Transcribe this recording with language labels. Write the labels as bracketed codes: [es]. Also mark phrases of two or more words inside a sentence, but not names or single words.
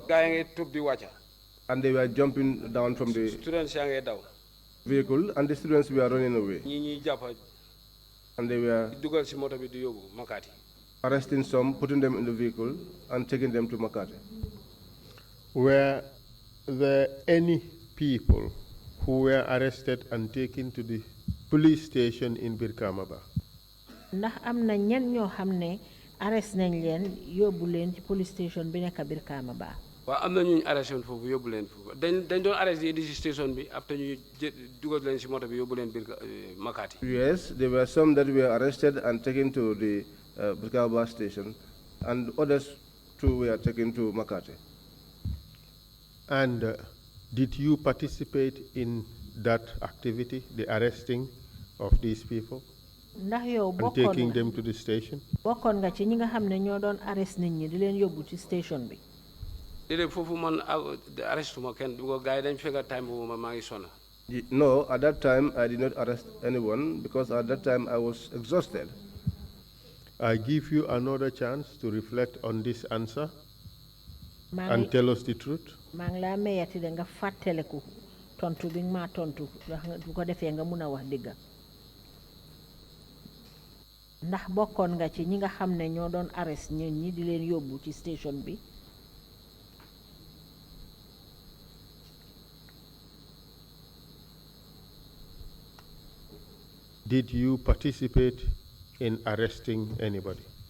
[wo] gaa yi ngay tub di wàcca. [en] And they were jumping down from the [wo] students yaa ngay daw. [en] vehicle, and the students were running away. [wo] ñi ñuy jàppa. [en] And they were [wo] dugal si moto bi di yóbbu Makati. [en] arresting some, putting them in the vehicle, and taking them to Makati. Were there any people who were arrested and taken to the police station in Birkamaba? [wo] Ndax am na ñen ñoo xam ne arrest nañ leen yóbbu leen ci [en] police station [wo] bi nekk Birkamaba. waaw am na ñu arrêté woon foofu yóbbu leen foofu dañ doon arrêté di indi si station bi après ñu dugal leen si moto bi yóbbu leen Makati. [en] Yes, there were some that were arrested and taken to the Birkamaba station, and others too were taken to Makati. And did you participate in that activity, the arresting of these people? [wo] Ndax yow [en] and taking them to the station? [wo] Bokkoon nga ci ñi nga xam ne ñoo doon arrest nit ñi di leen yóbbu ci station bi. déedéet foofu man arrestuma kenn bu gars yi dañ fekk time boobu maa ngi sonna. [en] No, at that time I did not arrest anyone because at that time I was exhausted. I give you another chance to reflect on this answer and tell us the truth. [wo] maa ngi laa mayati de nga fàttaliku tontu bi nga maa tontu bu ko defee nga mun a wax dëgg. ndax bokkoon nga ci ñi nga xam ne ñoo doon arrest ñi di leen yóbbu ci station bi. [en] Did you participate in arresting anybody?